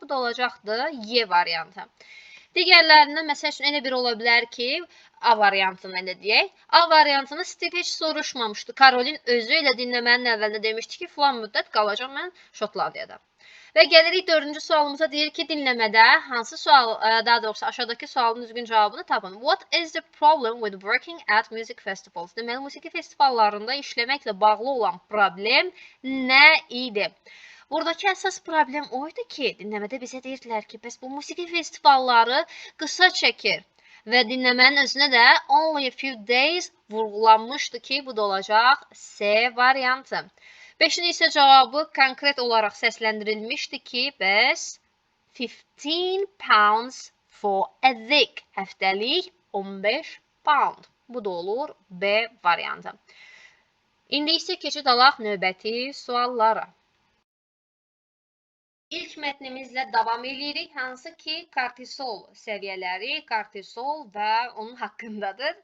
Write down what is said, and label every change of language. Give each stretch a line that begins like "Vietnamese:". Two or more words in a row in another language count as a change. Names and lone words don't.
Azerbaijani: Bu da olacaqdı Y variantı. Digərlərindən məsəl üçün elə bir ola bilər ki, A variantını elə deyək. A variantını Steve heç soruşmamışdı. Karolin özü elə dinləmənin əvvəlində demişdi ki, filan müddət qalacaq mən Şotlandiyada. Və gəlirik 4-cü sualımıza, deyir ki, dinləmədə hansı sual, daha doğrusu aşağıdakı sualın düzgün cavabını tapın.
English: What is the problem with working at music festivals?
Azerbaijani: Deməli, musiqi festivallarında işləməklə bağlı olan problem nə idi? Buradakı əsas problem o idi ki, dinləmədə bizə deyirdilər ki, bəs bu musiqi festivalları qısa çəkir. Və dinləmənin özünə də
English: only a few days
Azerbaijani: vurğulanmışdı ki, bu da olacaq C variantı. 5-in isə cavabı konkret olaraq səsləndirilmişdi ki, bəs
English: 15 pounds for a week.
Azerbaijani: Həftəlik 15 pound. Bu da olur B variantı. İndi isə keçid alaq növbəti suallara. İlk mətnimizlə davam edirik, hansı ki, kortisol səviyyələri, kortisol və onun haqqındadır.